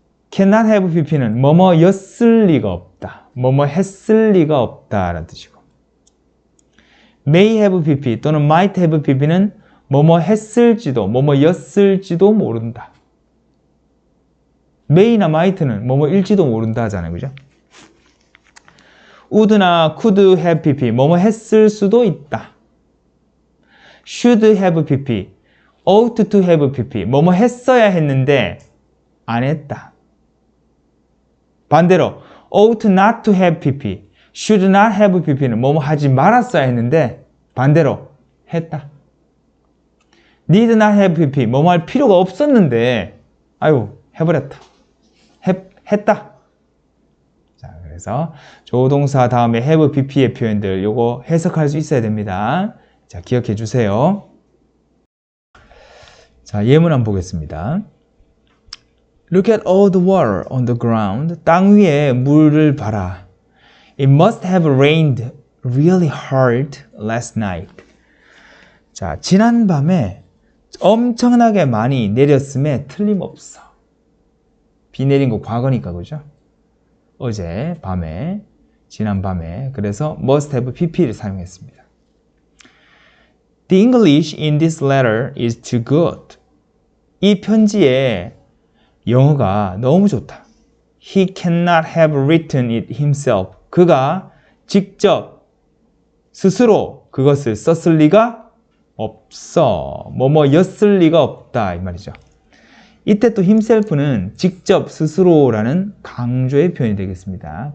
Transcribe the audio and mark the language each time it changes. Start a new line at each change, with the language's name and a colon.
Korean: cannot have pp는 뭐뭐였을 리가 없다. 뭐뭐 했을 리가 없다라는 뜻이고 may have pp 또는 might have pp는 뭐뭐 했을지도 뭐뭐였을지도 모른다. may나 might는 뭐뭐일지도 모른다 하잖아요. 그죠? would나 could have pp 뭐뭐 했을 수도 있다. should have pp, ought to have pp 뭐뭐 했어야 했는데 안 했다. 반대로 ought not to have pp, should not have pp는 뭐뭐 하지 말았어야 했는데 반대로 했다. need not have pp 뭐뭐 할 필요가 없었는데 아유 해버렸다. 했다. 자, 그래서 조동사 다음에 have pp의 표현들 요거 해석할 수 있어야 됩니다. 자, 기억해 주세요. 자, 예문 한번 보겠습니다.
English: Look at all the water on the ground.
Korean: 땅 위에 물을 봐라.
English: It must have rained really hard last night.
Korean: 자, 지난 밤에 엄청나게 많이 내렸음에 틀림없어. 비 내린 거 과거니까, 그죠? 어제 밤에, 지난 밤에. 그래서 must have pp를 사용했습니다.
English: The English in this letter is too good.
Korean: 이 편지에 영어가 너무 좋다.
English: He cannot have written it himself.
Korean: 그가 직접 스스로 그것을 썼을 리가 없어. 뭐뭐였을 리가 없다 이 말이죠. 이때 또 himself는 직접 스스로라는 강조의 표현이 되겠습니다.